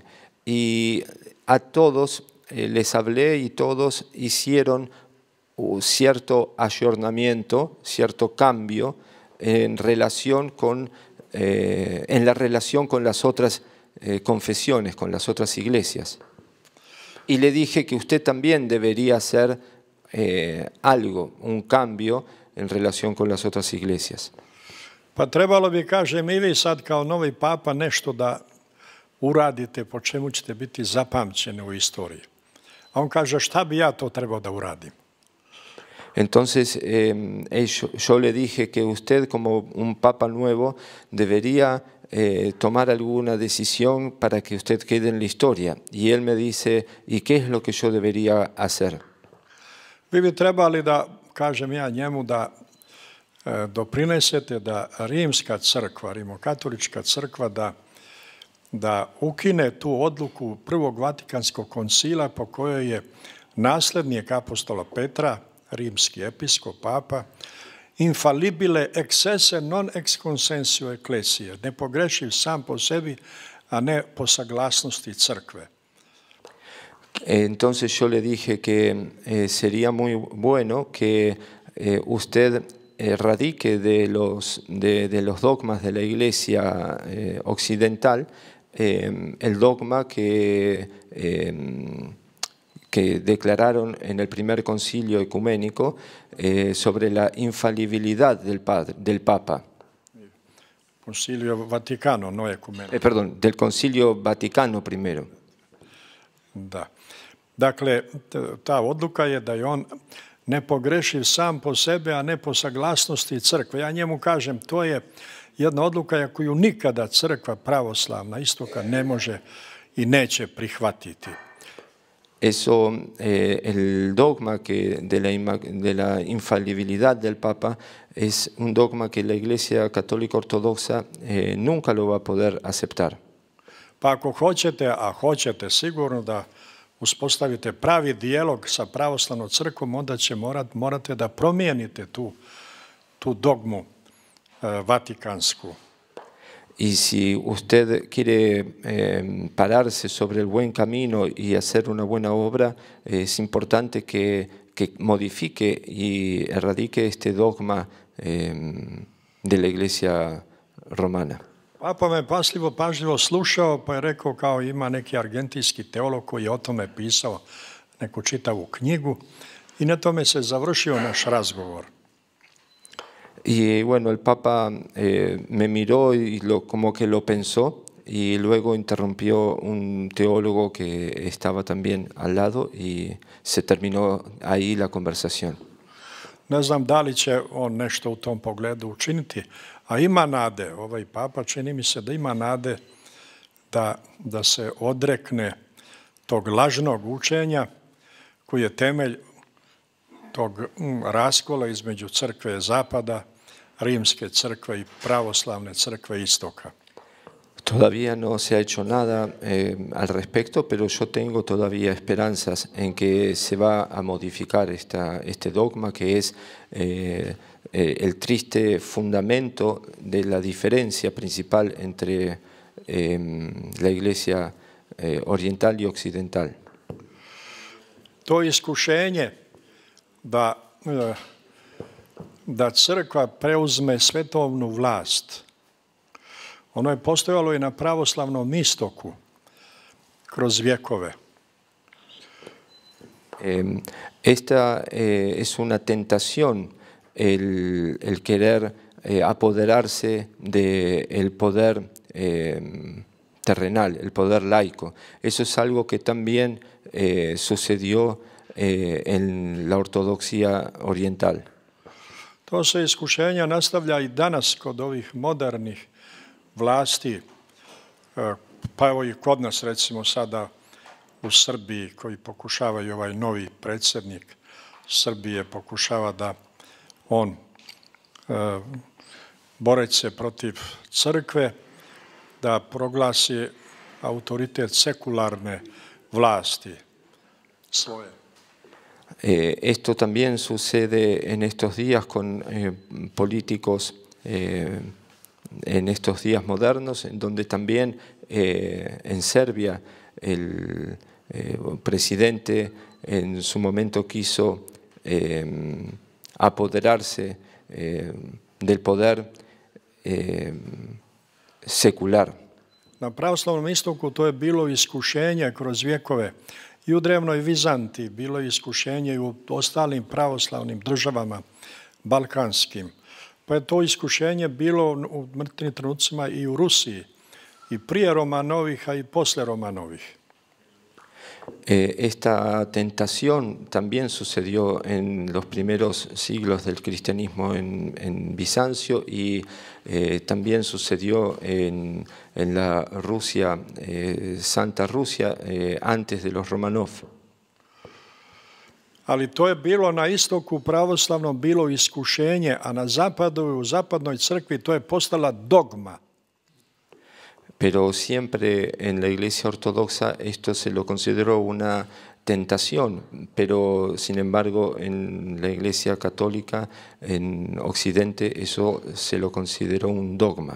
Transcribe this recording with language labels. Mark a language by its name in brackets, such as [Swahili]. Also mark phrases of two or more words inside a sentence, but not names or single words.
[Spanish] Y a todos les hablé y todos hicieron cierto ayornamiento, cierto cambio en la relación con las otras confesiones, con las otras iglesias. Y le dije que usted también debería hacer algo, un cambio en relación con las otras iglesias. [Serbian] Pa trebalo bi, kažem, i vi sad kao novi papa nešto da uradite po čemu ćete biti zapamćeni u istoriji. A on kaže, šta bi ja to trebao da uradim? [Spanish] Entonces yo le dije que usted como un papa nuevo debería tomar alguna decisión para que usted quede en la historia. Y él me dice, ¿y qué es lo que yo debería hacer? [Serbian] Vi bi trebali da, kažem ja njemu, da doprinesete da rimska crkva, rimokatolička crkva, da ukine tu odluku Prvog Vatikanskog koncila po kojoj je naslednik apostola Petra, rimski episkop, papa, [Latin] infalibile ex esse non ex consensio ecclesiae, [Serbian] nepogrešiv sam po sebi, a ne po saglasnosti crkve. [Spanish] Entonces yo le dije que sería muy bueno que usted radique de los dogmas de la Iglesia occidental, el dogma que declararon en el primer concilio ecuménico sobre la infalibilidad del Papa. Concilio Vaticano, no ecuménico. Perdón, del Concilio Vaticano I. [Serbian] Da. Dakle, ta odluka je da je on nepogrešiv sam po sebe, a ne po saglasnosti crkve. Ja njemu kažem, to je jedna odluka koju nikada crkva pravoslavna istoka ne može i neće prihvatiti. [Spanish] Eso, el dogma de la infalibilidad del Papa es un dogma que la Iglesia Católica Ortodoxa nunca lo va a poder aceptar. [Serbian] Pa ako hoćete, a hoćete sigurno da uspostavite pravi dijalog sa pravoslavnom crkvom, onda će morate da promijenite tu dogmu vatikansku. [Spanish] Y si usted quiere pararse sobre el buen camino y hacer una buena obra, es importante que modifique y erradique este dogma de la Iglesia romana. [Serbian] Papa me pažljivo slušao, pa je rekao kao ima neki argentinski teolog koji je o tome pisao neku čitavu knjigu i na tome se završio naš razgovor. [Spanish] Y bueno, el Papa me miró y como que lo pensó y luego interrumpió un teólogo que estaba también al lado y se terminó ahí la conversación. [Serbian] Ne znam da li će on nešto u tom pogledu učiniti, a ima nade. Ovaj Papa čini mi se da ima nade da se odrekne tog lažnog učenja koji je temelj tog raskola između crkve zapada, rimske crkve i pravoslavne crkve istoka. [Spanish] Todavía no se ha hecho nada al respecto, pero yo tengo todavía esperanzas en que se va a modificar este dogma que es el triste fundamento de la diferencia principal entre la Iglesia oriental y occidental. [Serbian] To iskušenje da crkva preuzme svetovnu vlast, ono je postojalo i na pravoslavnom istoku kroz vjekove. [Spanish] Esta es una tentación el querer apoderarse del poder terrenal, el poder laico. Eso es algo que también sucedió en la ortodoxia oriental. [Serbian] To se iskušenja nastavlja i danas kod ovih modernih vlasti Pa evo i kod nas, recimo sada u Srbiji, koji pokušavaju ovaj novi predsjednik Srbije, pokušava da on boreći se protiv crkve, da proglasi autoritet sekularne vlasti svoje. [Spanish] Esto también sucede en estos días con políticos en estos días modernos, en donde también en Serbia el presidente en su momento quiso apoderarse del poder sekular. [Serbian] Na pravoslavnom istoku to je bilo iskušenje kroz vjekove. I u drevnoj Vizantiji bilo je iskušenje i u ostalim pravoslavnim državama balkanskim. Pa je to iskušenje bilo u mrtvim trenucima i u Rusiji. I prije Romanovih, a i posle Romanovih. [Spanish] Esta tentación también sucedió en los primeros siglos del cristianismo en Bizancio y también sucedió en la Rusia, Santa Rusia, antes de los Romanov. [Serbian] Ali to je bilo na istoku pravoslavnom bilo iskušenje, a na zapadu i u zapadnoj crkvi to je postala dogma. [Spanish] Pero siempre en la Iglesia Ortodoxa esto se lo consideró una tentación, pero sin embargo en la Iglesia Católica en Occidente eso se lo consideró un dogma.